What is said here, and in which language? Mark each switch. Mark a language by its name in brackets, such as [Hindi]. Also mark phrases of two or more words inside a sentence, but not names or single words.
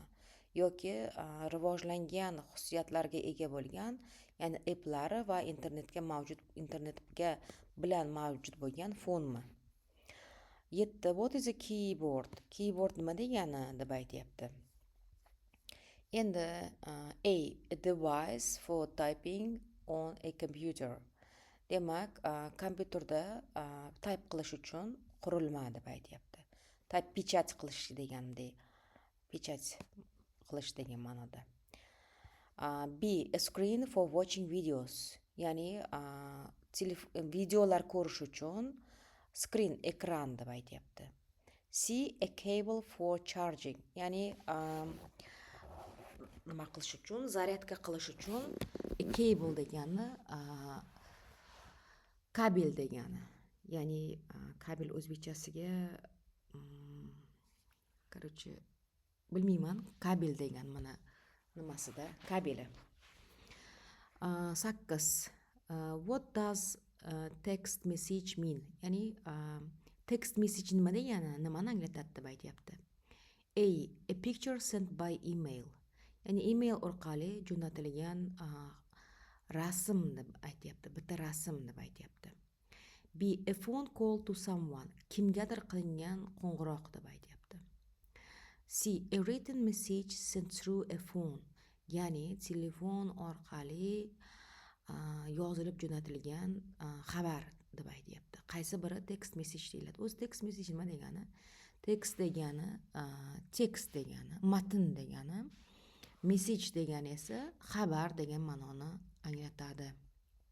[Uzbek] Yoki rivojlangan xususiyatlarga ega bo'lgan, ya'ni applari va internetga bilan mavjud bo'lgan fonmi? 7. [English] What is a keyboard? [Uzbek] Keyboard nima degani deb aytyapti. [English] Endi A device for typing on a computer. [Uzbek] Demak, kompyuterda type qilish uchun qurilma deb aytyapti. Type pechat qilish degandek, pechat qilish degan ma'noda. [English] B. A screen for watching videos. [Uzbek] Ya'ni videolar ko'rish uchun screen, ekran deb aytyapti. [English] C. A cable for charging. [Uzbek] Ya'ni nima qilish uchun, zaryadka qilish uchun, cable degani kabel degani. Ya'ni kabel o'zbekchasiga bilmayman, kabel degan mana nimasida, kabeli. 8. [English] What does text message mean? [Uzbek] Ya'ni [English] text message [Uzbek] nima degani, nimani anglatadi deb aytyapti. [English] A picture sent by email. [Uzbek] Ya'ni email orqali jo'natilgan rasm deb aytyapti, bitta rasm deb aytyapti. [English] B. A phone call to someone. [Uzbek] Kimgadir qilingan qo'ng'iroq deb aytyapti. [English] C. A written message sent through a phone. [Uzbek] Ya'ni telefon orqali yozilib jo'natilgan xabar deb aytyapti. Qaysi biri [English] text message [Uzbek] deyiladi? O'zi [English] text message [Uzbek] nima degani? Text degani, tekst degani, matn degani, message degani esa xabar degan ma'noni anglatadi.